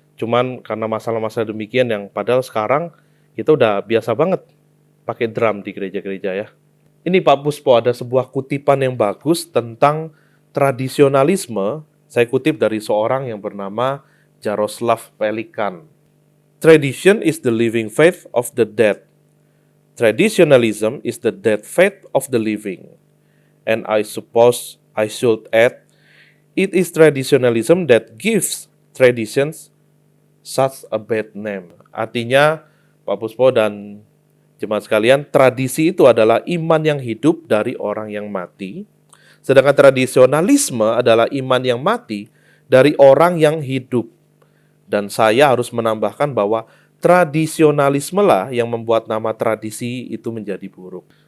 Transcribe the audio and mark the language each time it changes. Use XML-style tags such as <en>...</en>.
<id>Cuman karena masalah-masalah demikian yang padahal sekarang kita udah biasa banget pakai drum di gereja-gereja ya. Ini Pak Puspo ada sebuah kutipan yang bagus tentang tradisionalisme. Saya kutip dari seorang yang bernama Jaroslav Pelikan.</id> <en>Tradition is the living faith of the dead. Traditionalism is the dead faith of the living. And I suppose I should add, it is traditionalism that gives traditions such a bad name.</en> <id>Artinya, Pak Puspo dan jemaat sekalian, tradisi itu adalah iman yang hidup dari orang yang mati, sedangkan tradisionalisme adalah iman yang mati dari orang yang hidup. Dan saya harus menambahkan bahwa tradisionalisme lah yang membuat nama tradisi itu menjadi buruk.</id>